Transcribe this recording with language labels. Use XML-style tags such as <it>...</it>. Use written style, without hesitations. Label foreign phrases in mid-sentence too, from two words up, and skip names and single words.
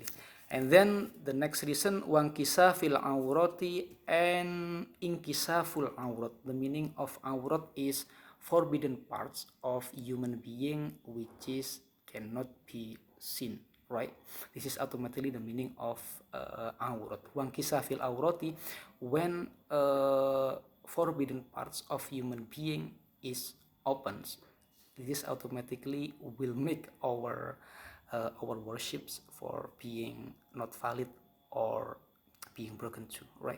<en>And then the next reason,</en> <ar>وانكشاف العورة</ar> <en>and</en> <ar>انكشاف العورة.</ar> <en>The meaning of awrat is forbidden parts of human being which is cannot be seen, right? This is automatically the meaning of awrat.</en> <ar>وانكشاف العورة,</ar> <en>when forbidden parts of human being is opens. This automatically will make our worships for being not valid or being broken too, right?</en>